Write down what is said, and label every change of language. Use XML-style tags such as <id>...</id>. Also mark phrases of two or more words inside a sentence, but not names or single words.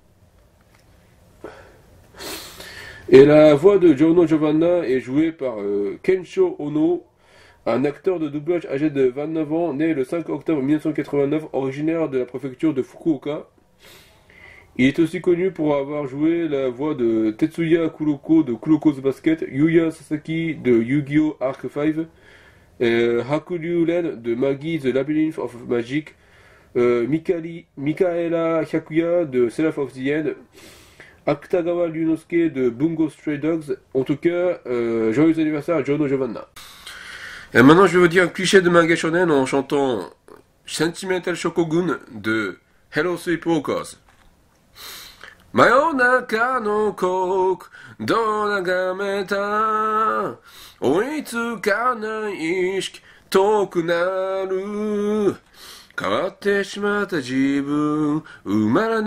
<fr>Et la voix de Giorno Giovanna est jouée par Kensho Ono, un acteur de doublage âgé de 29 ans, né le 5 octobre 1989, originaire de la préfecture de Fukuoka. Il est aussi connu pour avoir joué la voix de Tetsuya Kuroko de Kuroko's Basket, Yuya Sasaki de Yu-Gi-Oh! Arc 5, Hakuryu Ren de Magi The Labyrinth of Magic, Mikaela Hyakuya de Seraph of the End, Akutagawa Ryunosuke de Bungo Stray Dogs. En tout cas, joyeux anniversaire à Giorno Giovanna. Et maintenant, je vais vous dire un cliché de manga shonen en chantant Sentimental Shokogun de Hello Sleepwalkers.</fr> <ja>真夜中の国土眺めた追いつかない意識遠くなる変わってしまった自分埋まら</ja>